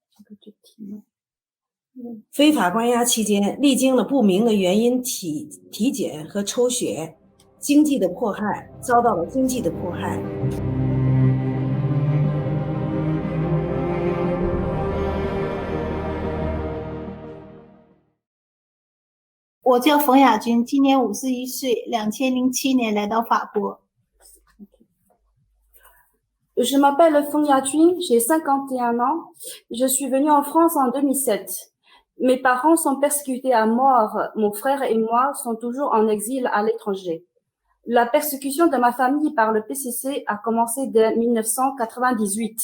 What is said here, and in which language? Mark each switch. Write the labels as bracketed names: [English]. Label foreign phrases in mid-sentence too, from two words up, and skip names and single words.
[Chinese] 非法关押期间，历经了不明的原因体检和抽血，经济的迫害，遭到了经济的迫害。我叫冯雅君，今年51岁，2007年来到法国。 [French] Je m'appelle Feng Yajun, j'ai 51 ans. Je suis venue en France en 2007. Mes parents sont persécutés à mort. Mon frère et moi sommes toujours en exil à l'étranger. La persécution de ma famille par le PCC a commencé dès 1998.